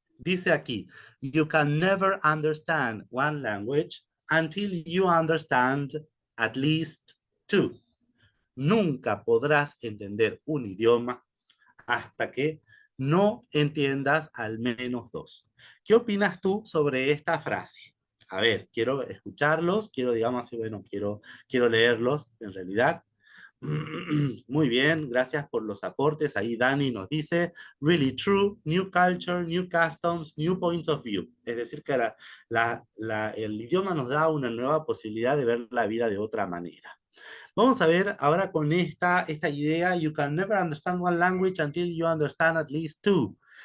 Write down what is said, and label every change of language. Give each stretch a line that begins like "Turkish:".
Spanish: Dice aquí,
English: you can never understand one language until you understand at least two.
Spanish: Nunca podrás entender un idioma hasta que no entiendas al menos dos. ¿Qué opinas tú sobre esta frase? A ver, quiero escucharlos, quiero, digamos así, bueno, quiero leerlos en realidad. Muy bien, gracias por los aportes. Ahí Dani nos dice,
English: really true, new culture, new customs, new points of view.
Spanish: Es decir, que el idioma nos da una nueva posibilidad de ver la vida de otra manera. Vamos a ver ahora con esta idea,
English: you can never understand one language until you understand at least two.